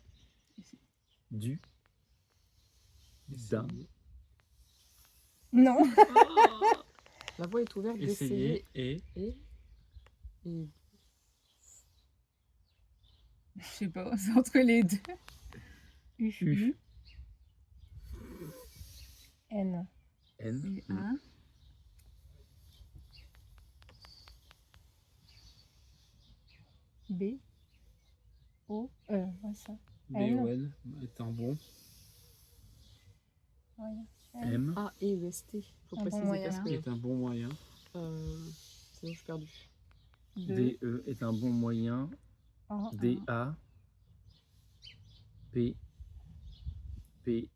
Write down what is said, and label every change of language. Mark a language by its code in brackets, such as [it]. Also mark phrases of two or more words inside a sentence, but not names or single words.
[fr] Du. D'un. Non. La voie est ouverte, Essayez. d'essayer Et et Je sais pas, c'est entre les deux. U. U. N. N. U1. B. O. Ouais, ça. B-O-N est un bon. Ouais. M. A et EST. Faut Un bon préciser moyen. parce que Est un bon moyen. sinon je suis perdue. D. DE est un bon moyen. A. DA. P. P.